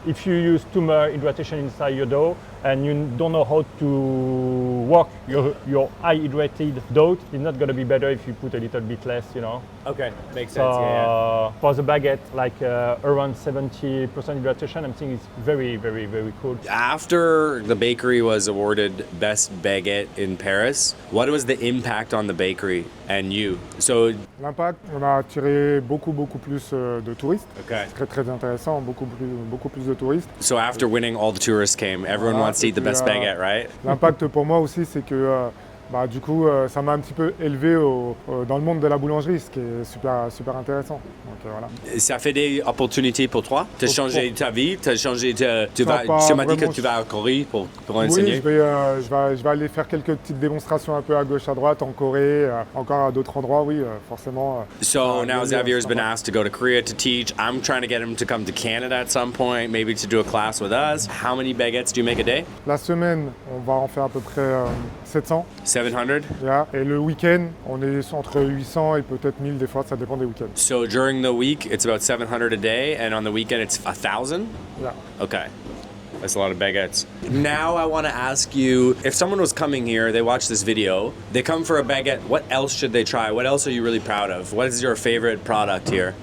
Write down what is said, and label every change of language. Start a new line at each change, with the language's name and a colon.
English: If you use too much hydration inside your dough and you don't know how to work your high hydrated dough, it's not going to be better if you put a little bit less, you know. Okay, makes sense. Yeah. For the baguette, like around 70% hydration, I'm thinking it's very, very, very cool. After the bakery was awarded Best Baguette in Paris, what was the impact on the bakery and you? So
French: l'impact, on a attiré beaucoup plus de touristes.
English: Okay.
French: C'est très intéressant, beaucoup plus de touristes.
English: So after winning, all the tourists came. Everyone wants to eat the best baguette, right?
French: L'impact pour moi aussi, c'est que du coup, ça m'a un petit peu élevé dans le monde de la boulangerie, ce qui est super intéressant. Donc, voilà. Ça fait des opportunités pour toi? Tu as changé ta vie? Tu m'as dit que tu vas à Corée pour enseigner? Oui, je vais aller faire quelques petites démonstrations un peu à gauche, à droite, en Corée, encore à d'autres endroits, oui, forcément.
English: So now Xavier's been asked to go to Korea to teach. I'm trying to get him to come to Canada at some point, maybe to do a class with us. How many baguettes do you make a day?
French: La semaine, on va en faire à peu près 700.
English: 700? Yeah.
French: Et le week-end, on est entre 800 et peut-être 1000 des fois, ça dépend des week-ends.
English: So during the week, it's about 700 a day, and on the weekend, it's 1,000? Yeah. Okay. That's a lot of baguettes. Now I want to ask you, if someone was coming here, they watch this video, they come for a baguette, what else should they try? What else are you really proud of? What is your favorite product here?